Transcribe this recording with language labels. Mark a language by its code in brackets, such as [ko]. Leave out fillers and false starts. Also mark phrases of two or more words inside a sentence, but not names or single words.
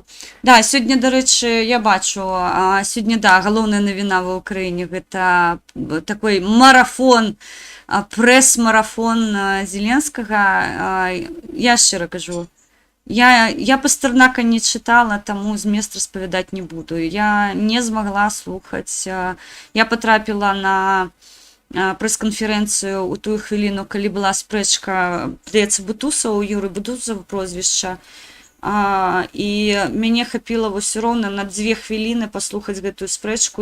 [uk] Да, сьогодні, до речі, я бачу, сьогодні, да, головна новина в Україні, це такий марафон, прес-марафон Зеленського. Я щиро кажу, я Пастернака не читала, тому [be] змест распавядаць не буду. Я не змогла слухаць. Я потрапіла на прэс-канферэнцыю ў тую хвіліну, калі была спрэчка, здаецца, Бутусаў, Юры Бутусаў прозвішча. І мяне хапіла вось роўна на 2 хвіліны паслухаць гэтую спрэчку.